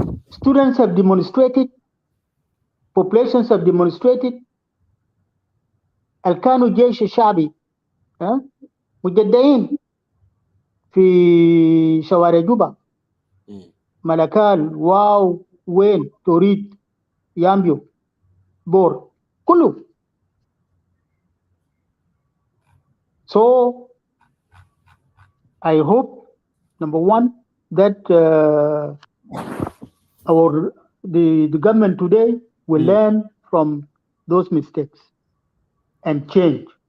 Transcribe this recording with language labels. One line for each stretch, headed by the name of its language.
English: Students have demonstrated, populations have demonstrated.
Arabic: الكانوا جيش الشعبي مجدعين في شوارع جوبا، ملكال، واو، وين، توريد، يامبيو، بور، كله.
English: So I hope, number one, that the government today will learn from those mistakes and change.